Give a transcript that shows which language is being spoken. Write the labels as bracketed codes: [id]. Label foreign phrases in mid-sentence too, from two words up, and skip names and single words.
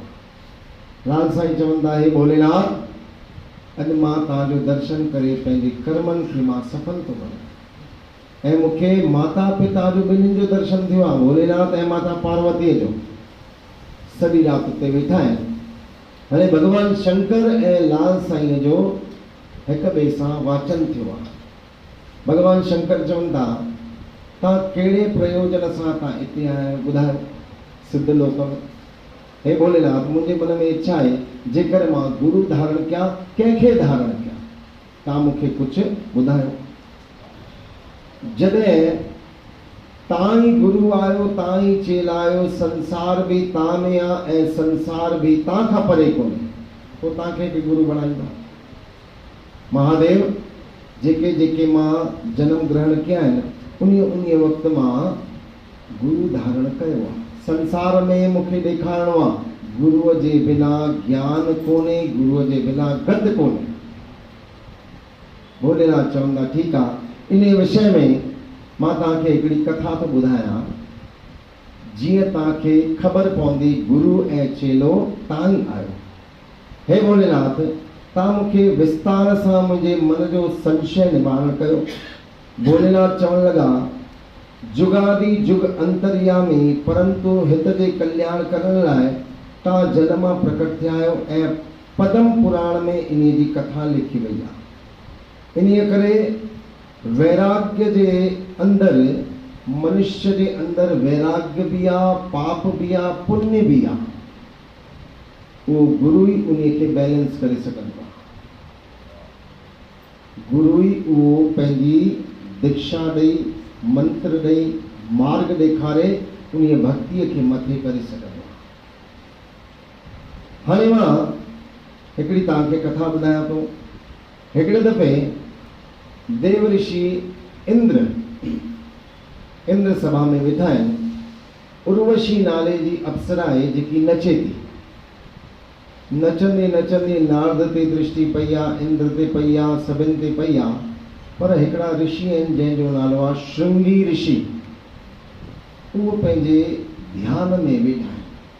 [sd] लाल साईं चवनि था, हे भोलेनाथ, अॼु मां तव्हांजो दर्शन करे पंहिंजे कर्मनि खे मां सफल थो बणां ऐं मूंखे माता पिता जो ॿिन्हिनि जो दर्शन थियो आहे, भोलेनाथ ऐं माता पार्वतीअ जो। सॼी राति उते वेठा आहिनि। हाणे भगवान शंकर ऐं लाल साईं जो हिक ॿिए सां वाचन थियो आहे। भगवान शंकर चवनि था, तव्हां कहिड़े प्रयोजन सां तव्हां हिते आया आहियो, ॿुधायो। सिद्ध लोक में, हे भोलेनाथ, मुंहिंजे मन में इच्छा आहे, जेकर मां गुरु धारण कयां, कंहिंखे धारण कयां, तव्हां मूंखे कुझु ॿुधायो। जॾहिं तव्हां ई गुरु आहियो, तव्हां ई चेला आहियो, संसार भी तव्हां में आहे ऐं संसार भी तव्हां खां परे कोन्हे, पोइ तव्हांखे बि गुरु बणाईंदा। महादेव, जेके जेके मां जन्म ग्रहण कया आहिनि, उन वक़्तु मां गुरु धारण कयो आहे। संसार में मूंखे ॾेखारिणो आहे, गुरुअ जे बिना ज्ञान कोन्हे, गुरुअ जे बिना गत कोन्हे। भोलेनाथ चवंदा, ठीकु आहे, इन विषय में मां तव्हांखे हिकिड़ी कथा थो ॿुधायां, जीअं तव्हांखे ख़बर पवंदी गुरु ऐं चेलो तव्हां ई आहियो। हे भोलेनाथ, तव्हां मूंखे विस्तार सां मुंहिंजे मन जो संशय निवारण कयो। भोलेनाथ चवण लॻा, जुगादि जुग अंतर्यामी, परंतु हित जे कल्याण करण लाइ तव्हां जल मां प्रकट थिया आहियो ऐं पदम पुराण में इन जी कथा लिखी वई आहे। इन करे वैराग्य जे अंदर, मनुष्य जे अंदर वैराग्य भी आ, पाप भी आ, पुण्य भी आ। वो गुरु ही उन्हें के बैलेंस करे सघंदो आहे। गुरु ही वो पंहिंजी दीक्षा ॾेई, मंत्र ॾेई, मार्ग ॾेखारे उन भक्तिअ खे मथे करे सघंदो आहे। हाणे मां हिकिड़ी तव्हांखे कथा ॿुधायां थो। हिकिड़े दफ़े देव ऋषि इंद्र सभा में वेठा आहिनि। उर्वशी नाले जी अप्सरा आहे जेकी नचे थी। नचंदे नचंदे नारद ते दृष्टि पई आहे, इंद्र ते पई आहे, सभिनि ते पई आहे। पर हिकिड़ा ऋषि आहिनि जंहिंजो नालो आहे श्रृंगी ऋषि। उहो पंहिंजे ध्यान में वेठा आहिनि।